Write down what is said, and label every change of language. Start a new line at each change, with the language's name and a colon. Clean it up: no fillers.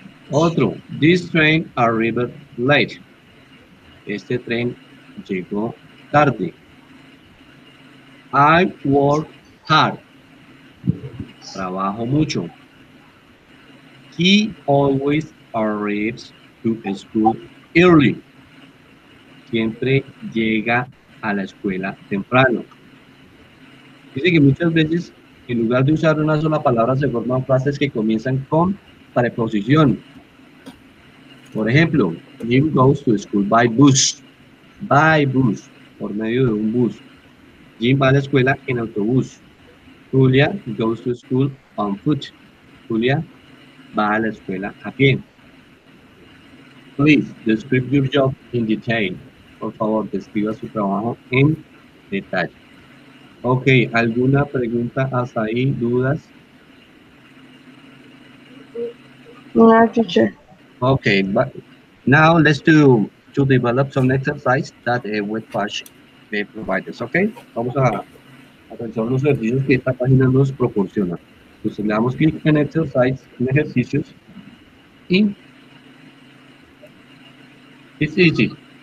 English: Otro, this train arrived late.
Spanish: Este tren llegó tarde.
English: I work hard.
Spanish: Trabajo mucho.
English: He always arrives to school early.
Spanish: Siempre llega a la escuela temprano. Dice que muchas veces, en lugar de usar una sola palabra, se forman frases que comienzan con preposición. Por ejemplo,
English: Jim goes to school by bus. By bus,
Spanish: por medio de un bus. Jim va a la escuela en autobús.
English: Julia goes to school on foot.
Spanish: Julia va a la escuela a pie.
English: Please describe your job in detail.
Spanish: Por favor, describa su trabajo en detalle. Ok, ¿alguna pregunta hasta ahí? ¿Dudas?
English: No, teacher. Okay, but now let's to develop some exercise that webpage provides.
Spanish: Okay, vamos a realizar unos ejercicios que esta página nos proporciona. Entonces le damos clic en exercise, en ejercicios y es easy.